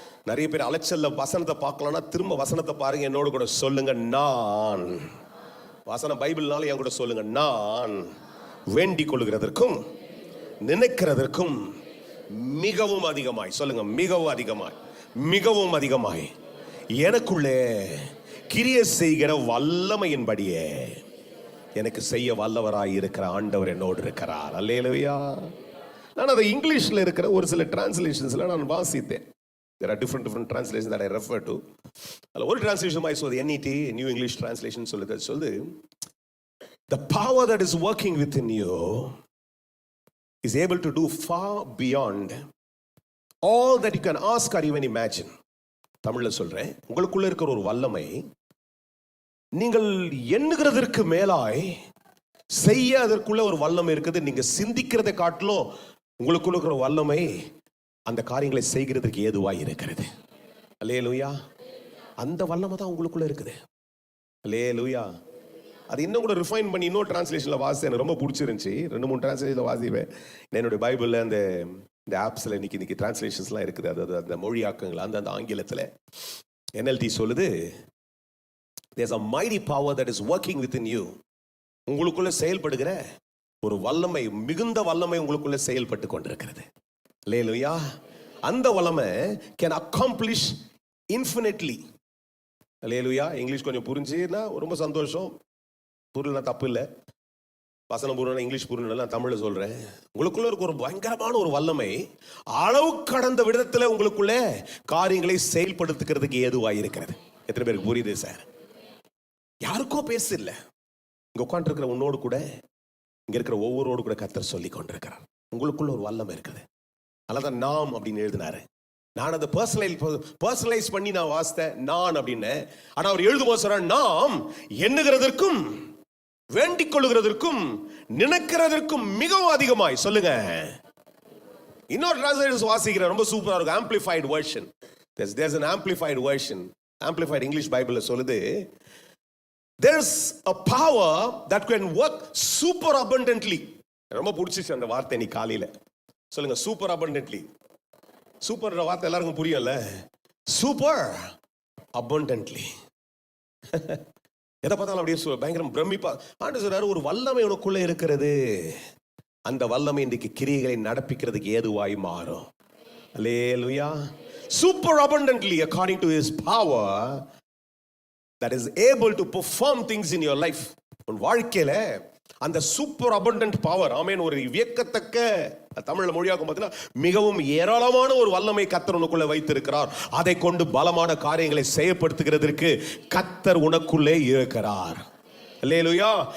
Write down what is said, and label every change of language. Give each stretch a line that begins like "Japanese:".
Tamil: நிறைய பேர் அலைச்சல்ல வசனத்தை பார்க்கலன்னா திரும்ப வசனத்தை பாருங்க, என்னோடு கூட சொல்லுங்க, நான் வசனம் பைபிள்னால என் கூட சொல்லுங்க, நான் வேண்டிக் கொள்கிறதற்கும் நினைக்கிறதற்கும் மிகவும் அதிகமாய், சொல்லுங்க மிகவும் அதிகமாய், மிகவும் அதிகமாய் எனக்குள்ளே கிரியை செய்கிற வல்லமையின்படியே எனக்கு செய்ய வல்லவராய் இருக்கிற ஆண்டவர் என்னோடு இருக்கிறார். அல்லேலூயா. நான் அதை இங்கிலீஷ்ல இருக்கிற ஒரு சில டிரான்ஸ்லேஷன்ஸ்ல நான் வாசித்தேன்.
English: There are different translations that I refer to.
Tamil: அதில் ஒரு டிரான்ஸ்லேஷன் மாதிரி சொல்லுது,
English: NET, new English translation சொல்லுது, the power that is working within you is able to do far beyond all that you can ask or even imagine.
Tamil: தமிழ்ல சொல்றேன், உங்களுக்குள்ள இருக்கிற ஒரு வல்லமை நீங்கள் எண்ணுகிறதற்கு மேலாய் செய்ய அதற்குள்ள ஒரு வல்லமை இருக்குது. நீங்க சிந்திக்கிறதை காட்டிலும் உங்களுக்குள்ள இருக்கிற வல்லமை அந்த காரியங்களை செய்கிறதுக்கு ஏதுவாய் இருக்கிறது. அல்லேலூயா. அந்த வல்லமை தான் உங்களுக்குள்ள இருக்குது. அல்லேலூயா. அது இன்னும் கூட ரிஃபைன் பண்ணி இன்னொரு டிரான்ஸ்லேஷன்ல வாசி, எனக்கு ரொம்ப பிடிச்சிருந்துச்சு. 2-3 டிரான்ஸ்லேஷன்ல வாசிப்பேன். என்னுடைய பைபிள்ல இந்த ஆப்ஸ்ல இன்னைக்கு டிரான்ஸ்லேஷன்ஸ்லாம் இருக்குது. அது அந்த மொழியாக்கங்கள் அந்த ஆங்கிலத்தில் NLT சொல்லுது,
English: there's a mighty power that is working within you.
Tamil: உங்களுக்குள்ள செயல்படுகிற ஒரு வல்லமை, மிகுந்த வல்லமை உங்களுக்குள்ள செயல்பட்டு கொண்டிருக்கிறது. அல்லேலூயா. அந்த வல்லமை
English: can accomplish infinitely.
Tamil: Hallelujah. English கொஞ்சம் புரிஞ்சுன்னா ரொம்ப சந்தோஷம், புரியலனா தப்பு இல்லை. வசனம் பூர்ண இங்கிலீஷ் பூர்ண நான் தமிழ்ல சொல்றேன். உங்களுக்குள்ள இருக்க ஒரு பயங்கரமான ஒரு வல்லமை அளவு கடந்த விதத்துல உங்களுக்குள்ள காரியங்களை செயல்படுத்துகிறதுக்கு ஏதுவாய் இருக்கிறது. எத்தனை பேருக்கு புரியுது சார்? யாருக்கோ பேச இல்ல, இங்க உட்கார்ந்து இருக்கிற உன்னோடு கூட, இங்க இருக்கிற ஒவ்வொருவோடு கூட கர்த்தர் சொல்லி கொண்டிருக்கிறார். உங்களுக்குள்ள ஒரு வல்லமை இருக்குது. அதனாலதான் நாம் அப்படின்னு எழுதினாரு. நான் அதை பர்சனலைஸ் பண்ணி நான் வாசித்தேன் நான் அப்படின்னு. ஆனா அவர் எழுதும்போது சொல்ற, நாம் எண்ணுகிறதற்கும் வேண்டிக் கொள்ளுகிறதற்கும் நினைக்கிறதற்கும் மிகவும் அதிகமாய். சொல்லுங்க. இன்னொரு டிரான்ஸ்லேஷன் வாசிக்கிறேன், ரொம்ப சூப்பரா இருக்கும். Amplified version.
English: there's an amplified version. amplified English Bible
Tamil: சொல்லுது,
English: there's a power that can work super abundantly.
Tamil: ரொம்ப பிடிச்சிச்சு அந்த வார்த்தை நீ காலையில. சொல்லுங்க, சூப்பர் abundantly. சூப்பர் வார்த்தை எல்லாருக்கும் புரியல. Super abundantly. எதை பார்த்தாலும் அப்படியே பயங்கரம் பிரமிப்பா. ஆண்டு சொல்றாரு, ஒரு வல்லமை உனக்குள்ள இருக்கிறது. அந்த வல்லமை இன்றைக்கு கிரியைகளை நடப்பிக்கிறதுக்கு ஏதுவாய் மாறும். அல்லேலூயா.
English: Super abundantly according to his power that is able to perform things in your life.
Tamil: உன் வாழ்க்கையில அந்த சூப்பர் அபண்டன்ட் பவர், ஆமென், ஒரு வியக்கத்தக்க, தமிழ்ல மொழியாக்கும் பார்த்தீங்கன்னா மிகவும் ஏராளமான ஒரு வல்லமை கர்த்தர் உனக்குள்ளே வைத்திருக்கிறார். அதை கொண்டு பலமான காரியங்களை செயல்படுத்துகிறதற்கு கர்த்தர் உனக்குள்ளே இருக்கிறார். அல்லேலூயா.